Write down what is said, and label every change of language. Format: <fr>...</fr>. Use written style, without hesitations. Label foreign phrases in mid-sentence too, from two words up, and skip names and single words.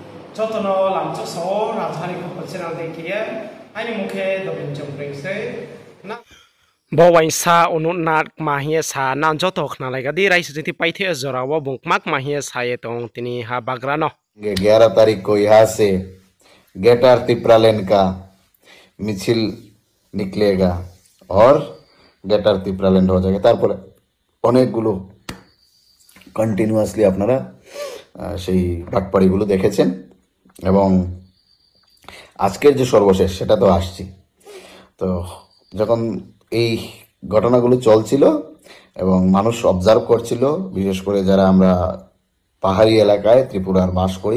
<trp>Jotono lamcho so Rajdhani Khopal channel dekiye aini mukhe dobin jomprengse na Bawaisa unut nat mahia sa nan jotok na lega di rais jiti paithe zora wa bungmak mahia sa ye tong tini ha bagrano</trp> <hi>11 तारीख को यहाँ से गेटार तिप्रालेन का मिছিল निकलेगा और गेटार तिप्रालेन हो जाएगा</hi> <bn>তারপরে অনেকগুলো কন্টিনিউয়াসলি আপনারা সেই বাটপাড়িগুলো দেখেছেন এবং আজকের যে সর্বশেষ সেটা তো আসছি তো যখন এই ঘটনাগুলো চলছিল এবং মানুষ অবজার্ভ করছিল বিশেষ করে যারা আমরা পাহাড়ি এলাকায় ত্রিপুরার বাস করি</bn>